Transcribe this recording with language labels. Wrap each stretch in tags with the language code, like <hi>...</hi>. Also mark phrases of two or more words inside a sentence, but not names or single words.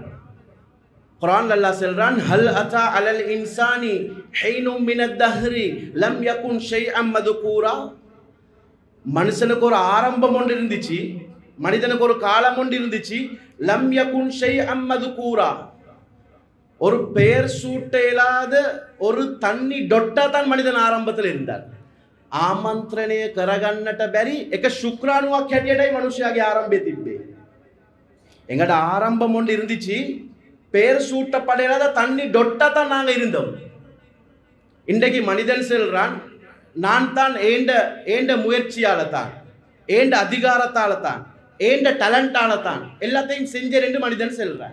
<ta>குர்ஆன்ல அல்லாஹ் சொல்றான்,</ta> <ar>هل أتى على الإنسان حين من الدهر لم يكن شيئا مذكورا.</ar> <ta>மனுஷனுக்கு ஒரு ஆரம்பம் ஒன்று இருந்துச்சு, மனிதனுக்கு ஒரு காலம் ஒன்று இருந்துச்சு.</ta> <ar>لم يكن شيئا مذكورا,</ar> <ta>ஒரு பெயர் சூட்டேலாத ஒரு தண்ணி டொட்டா தான் மனிதன் ஆரம்பத்தில் இருந்தார்.</ta> <si>ආමන්ත්‍රණය කරගන්නට බැරි එක ශුක්‍රාණුවක් හැටියටයි මිනිස්යාගේ ආරම්භය තිබ්බේ.</si> <ta>எங்கட ஆரம்பம் ஒன்று இருந்துச்சு, பேர் சூட்டப்படையாத தண்ணி டொட்டா தான் நாங்கள் இருந்தோம். இன்றைக்கு மனிதன் செல்றான், நான் தான் ஏண்ட முயற்சியால தான், ஏண்ட அதிகாரத்தால தான், ஏண்ட டேலண்டால தான் எல்லாத்தையும் செஞ்சேன் என்று மனிதன் செல்றான்.</ta>